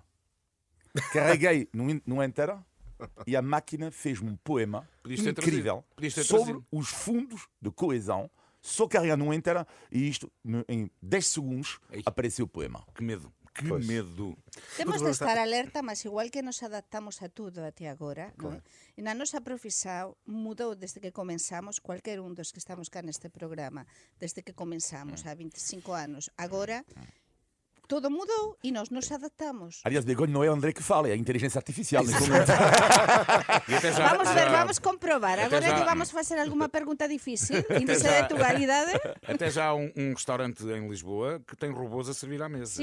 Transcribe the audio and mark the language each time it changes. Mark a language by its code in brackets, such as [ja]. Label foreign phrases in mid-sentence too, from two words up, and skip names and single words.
[pt] Carreguei no Enter e a máquina fez-me um poema incrível sobre os fundos de coesão. Só carregar no Enter e isto, em 10 segundos, apareceu o poema. Que medo. Que Pois. medo. Temos de estar alerta, mas igual que nos adaptamos a tudo até agora, [gl] non é? E na nosa profesión mudou desde que comenzamos, cualquier un dos que estamos cá neste programa, desde que comenzamos [pt] há 25 anos. Agora, todo mudou e nós nos adaptamos. Aliás, Begonha, não é o André que fala, é a inteligência artificial. neste momento. E até já, [gl] Vamos ver, vamos comprobar. [pt] Até Agora já. que vamos facer alguma pergunta difícil, índice de atualidade. Até já há um restaurante em Lisboa que tem robôs a servir à mesa.